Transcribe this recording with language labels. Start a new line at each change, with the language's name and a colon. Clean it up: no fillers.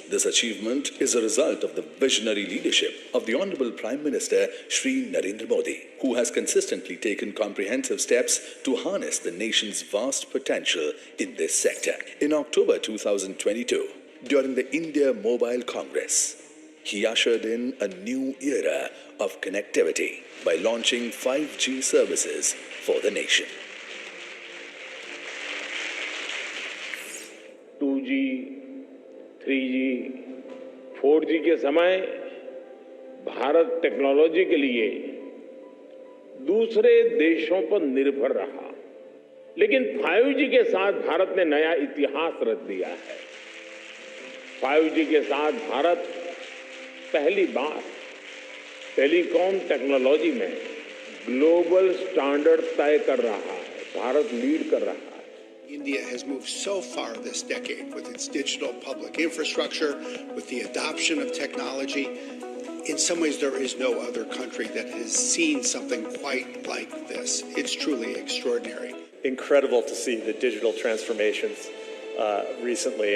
English: This achievement is a result of the visionary leadership of the Honorable Prime Minister Shri Narendra Modi, who has consistently taken comprehensive steps to harness the nation's vast potential in this sector. In October 2022, during the India Mobile Congress, he ushered in a new era of connectivity by launching 5G services for the nation.
Hindi: 2G, 3G, 4G के समय Bharat technology के लिए दूसरे देशों पर निर्भर रहा, लेकिन 5G के साथ भारत ने नया इतिहास रच दिया है। 5G के साथ भारत पहली बार टेलीकॉम टेक्नोलॉजी में ग्लोबल स्टैंडर्ड तय कर रहा है, भारत लीड कर रहा है।
English: India has moved so far this decade with its digital public infrastructure, with the adoption of technology. In some ways, there is no other country that has seen something quite like this. It's truly extraordinary. Incredible to see the digital transformations recently.